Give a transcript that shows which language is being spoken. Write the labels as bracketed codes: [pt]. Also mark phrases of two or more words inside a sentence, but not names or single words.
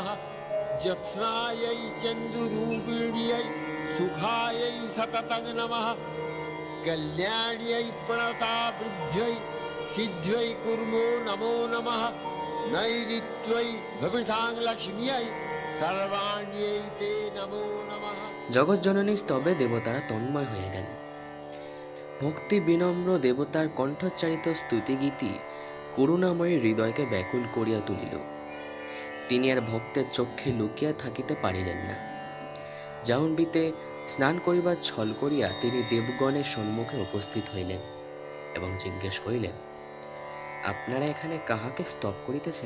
[sa] ज्योत्स्नायै चन्दुरूपिण्यै सुखायै सततं नमः। कल्याण्यै प्रणतावृद्ध्यै सिद्ध्यै कुर्मो नमो नमः। नैऋत्यै भवितां लक्ष्म्यै सर्वाण्यै ते नमो नमः। [bn] জগৎজননী স্তবে দেবতারা তন্ময় হয়ে গেলেন। ভক্তি বিনম্র দেবতার কণ্ঠোচ্চারিত স্তুতিগীতি করুণাময়ী হৃদয়কে ব্যাকুল করিয়া তুলিল। তিনি আর ভক্তের চক্ষে লুকিয়া থাকিতে পারিলেন না। জাহ্নবীতে স্নান করিবার ছল করিয়া তিনি দেবগণের সম্মুখে উপস্থিত হইলেন এবং জিজ্ঞেস করিলেন, আপনারা এখানে কাহাকে স্তব করিতেছেন?